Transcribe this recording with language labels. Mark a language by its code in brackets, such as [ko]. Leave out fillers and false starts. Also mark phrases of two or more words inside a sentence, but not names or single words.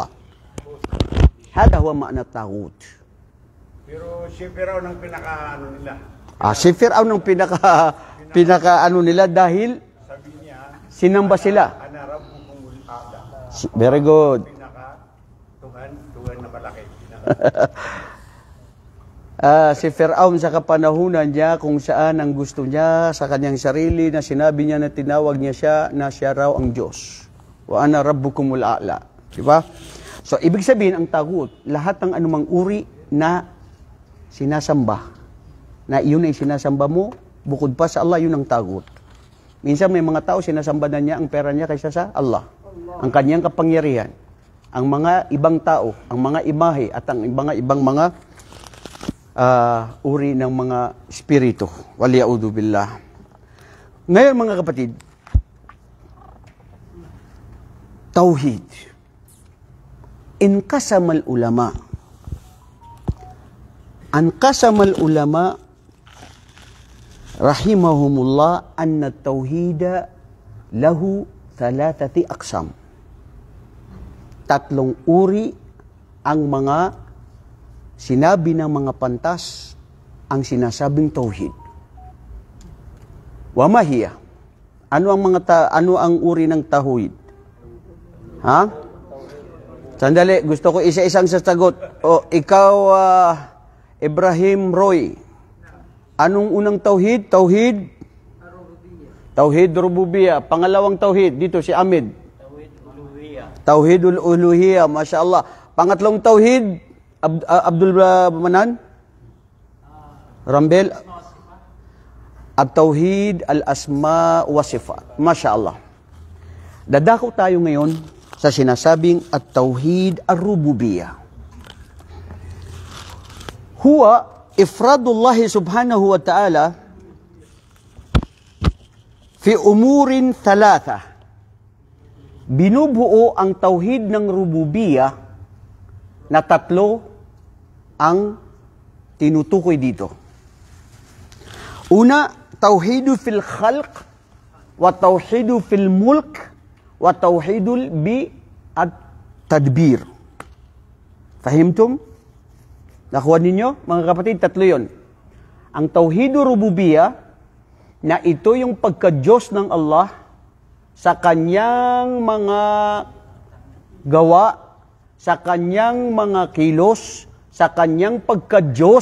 [ar] هذا هو معنى طاغوت. [tl] Pero si Firaun ang pinaka-ano nila. Si Firaun ang pinaka-ano nila dahil Sabi niya, sinamba sila. [ar] أنا ربكم الأعلى. [en] Very good. [tl] Tuhan na malaki. Si Firaun sa kapanahunan niya kung saan ang gusto niya sa kanyang sarili na sinabi niya na tinawag niya siya na siya raw ang Diyos. [ar] وأنا ربكم الأعلى. [tl] Diba? So, ibig sabihin ang taghut, lahat ng anumang uri na sinasamba. Na yun ay sinasamba mo, bukod pa sa Allah, yun ang taghut. Minsan may mga tao, sinasamba na niya ang pera niya kaysa sa Allah. Ang kanyang kapangyarihan. Ang mga ibang tao, ang mga imahe, at ang mga ibang mga uri ng mga espiritu. [ar] والعياذ بالله. [tl] Ngayon mga kapatid, tauhid. [ar] انقسم العلماء انقسم العلماء رحمهم الله أن التوحيد له ثلاثة أقسام. [tl] Tatlong uri ang mga sinabi ng mga pantas ang sinasabing tauhid. [ar] وما هي? [tl] Ano ang uri ng tauhid? Ha? Sandali, gusto ko isa-isang sasagot. Ikaw, Ibrahim Roy. Anong unang tauhid? [ar] توحيد الربوبية. [tl] Pangalawang tauhid, dito si Ahmed. [ar] توحيد الألوهية ما شاء الله. [tl] Pangatlong tauhid, Abdul Manan? Rambel? [ar] التوحيد الأسماء وصفات. ما شاء الله. [tl] Dadako tayo ngayon sa sinasabing [ar] التوحيد الربوبية. هو إفراد الله سبحانه وتعالى في أمور ثلاثة. [tl] Binubuo ang tauhid ng rububiyah na tatlo ang tinutukoy dito. Una, [ar] توحيد في الخلق وتوحيد في الملك والتوحيد بالتدبير. [tl] Fahimtum? Nakuha ninyo? Mga kapatid, tatlo yun. Ang [ar] توحيد الربوبية, [tl] na ito yung pagka-Diyos ng Allah sa kanyang mga gawa, sa kanyang mga kilos, sa kanyang pagka-Diyos.